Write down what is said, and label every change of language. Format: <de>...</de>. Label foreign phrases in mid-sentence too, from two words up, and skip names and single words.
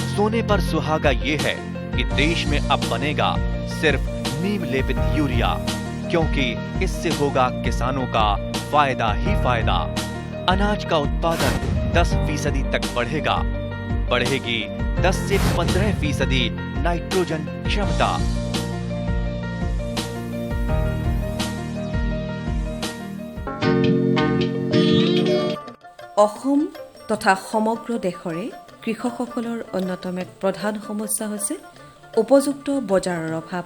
<hi>सोने पर सुहागा ये है कि देश में अब बनेगा सिर्फ नीम लेपित यूरिया, क्योंकि इससे होगा किसानों का फायदा ही फायदा। अनाज का उत्पादन 10% तक बढ़ेगा। बढ़ेगी 10 से 15% नाइट्रोजन क्षमता।</hi> <as>অসম তথা সমগ্ৰ দেশৰে কৃষকসকলৰ অন্যতম এক প্ৰধান সমস্যা হৈছে উপযুক্ত বজাৰৰ অভাৱ।</as>